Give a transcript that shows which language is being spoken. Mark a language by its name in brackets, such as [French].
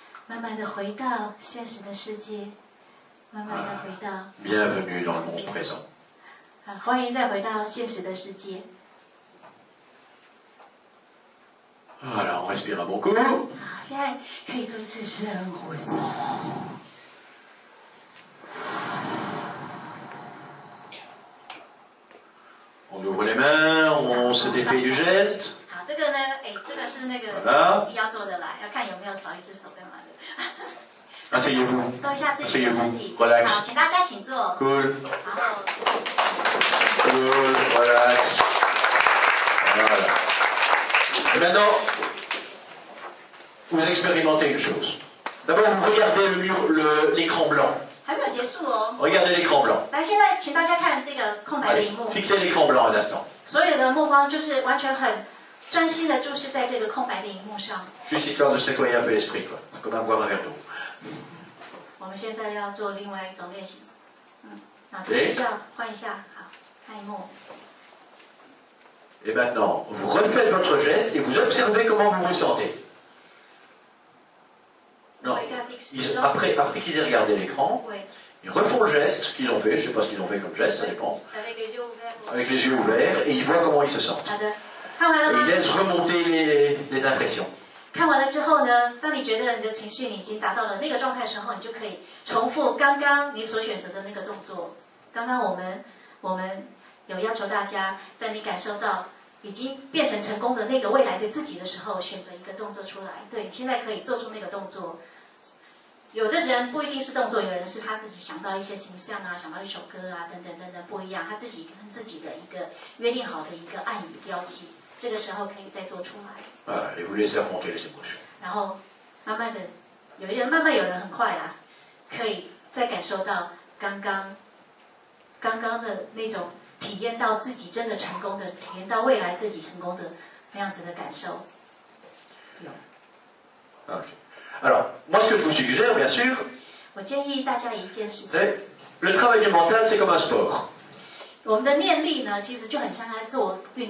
[Chinese] 慢慢的回到现实的世界，慢慢的回到。 [French] Bienvenue dans le monde présent. [Chinese] 欢迎再回到现实的世界。 [French] Voilà, on respire un bon coup. [Chinese] 现在可以做一次深呼吸。 [French] On ouvre les mains, on se défait du geste. [Chinese] 好，这个呢，这个是那个要做的啦，要看有没有少一只手干嘛的。 [French] Asseyez-vous. [Chinese] 动一下自己的身体。 [English] Relax. [Chinese] 好，请大家请坐。 [English] Cool. [Chinese] 然后。 [English] Cool, relax. Voilà. [French] Et maintenant, vous expérimentez une chose. D'abord, vous regardez le mur, l'écran blanc. [Chinese] 还没有结束哦。 [French] Regardez l'écran blanc. [Chinese] 来，现在请大家看这个空白的荧幕。 [French] Fixez l'écran blanc un instant. [Chinese] 所有的目光就是完全很专心的注视在这个空白的荧幕上。 [French] Juste histoire de se nettoyer un peu l'esprit, quoi. Comme à boire un verre d'eau. [Chinese] 我们现在要做另外一种练习。那就是要换一下，好，看荧幕。 [French] Et maintenant, vous refaites votre geste et vous observez comment vous vous sentez. Non. Après qu'ils aient regardé l'écran, ils refont le geste qu'ils ont fait. Je ne sais pas ce qu'ils ont fait comme geste, ça dépend. Avec les yeux ouverts. Avec les yeux ouverts et ils voient comment ils se sentent. Et ils laissent remonter les impressions. [Chinese] 看完了之后呢，当你觉得你的情绪你已经达到了那个状态的时候，你就可以重复刚刚你所选择的那个动作。刚刚我们有要求大家，在你感受到已经变成成功的那个未来的自己的时候，选择一个动作出来。对，你现在可以做出那个动作。有的人不一定是动作，有人是他自己想到一些形象啊，想到一首歌啊，等等等等，不一样。他自己跟自己的一个约定好的一个暗语标记，这个时候可以再做出来。 [French] Voilà, et vous laissez remonter les émotions. [Chinese] 然后慢慢的，有人很快啦，可以再感受到刚刚的那种体验到自己真的成功的，体验到未来自己成功的那样子的感受。 [English] Okay. [French] Alors, moi, ce que je vous suggère, bien sûr, [Chinese] 我建议大家一件事情。 [French] le travail du mental, c'est comme un sport. [Chinese] 我们的念力呢，其实就很像在做运